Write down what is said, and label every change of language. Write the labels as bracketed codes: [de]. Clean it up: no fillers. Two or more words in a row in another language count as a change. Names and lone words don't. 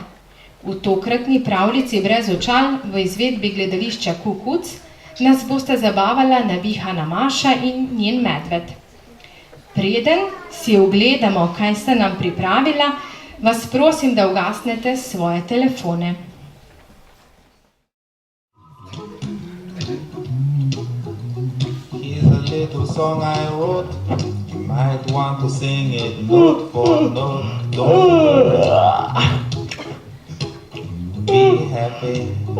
[sl] V tokratni pravljici Brez očal v izvedbi gledališča Kukuc nas bosta zabavala navihana Maša in njen medved. Preden si ogledamo, kaj sta nam pripravila, vas prosim, da ugasnete svoje telefone. [en] Little song I wrote, you might want to sing it note for note. Don't be happy.